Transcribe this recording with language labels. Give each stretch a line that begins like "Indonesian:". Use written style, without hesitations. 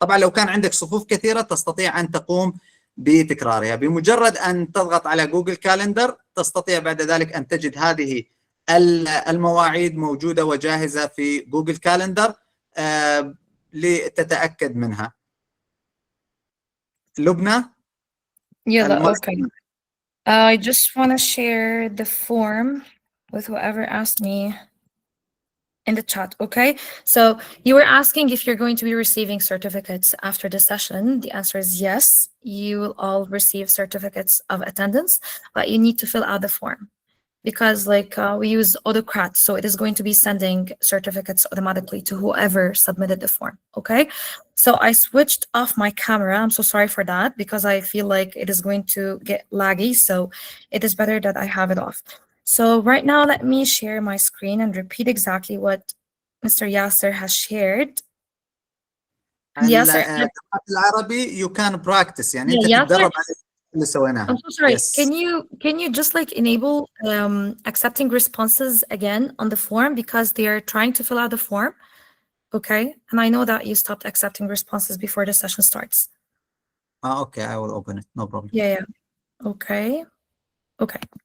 Arabic: طبعا لو كان عندك صفوف كثيرة تستطيع أن تقوم بتكرارها بمجرد أن تضغط على جوجل كالندر. تستطيع بعد ذلك أن تجد هذه المواعيد موجودة وجاهزة في جوجل كالندر لتتأكد منها. لبنى.
English: Yeah, okay. I just want to share the form with whoever asked me in the chat, okay? So you were asking if you're going to be receiving certificates after the session. The answer is yes. You will all receive certificates of attendance, but you need to fill out the form. Because we use AutoCrat, so it is going to be sending certificates automatically to whoever submitted the form, okay? So I switched off my camera. I'm so sorry for that because I feel like it is going to get laggy, so it is better that I have it off. So right now, let me share my screen and repeat exactly what Mr. Yasser has shared.
Arabic: Yasser, العربي
English: you can practice
Arabic: يعني أنت تتدرب على اللي سويناها.
English: I'm so sorry. Yes. Can you just enable accepting responses again on the form because they are trying to fill out the form? Okay. And I know that you stopped accepting responses before the session starts. Okay, I will open it. No problem. Yeah. Okay. Okay.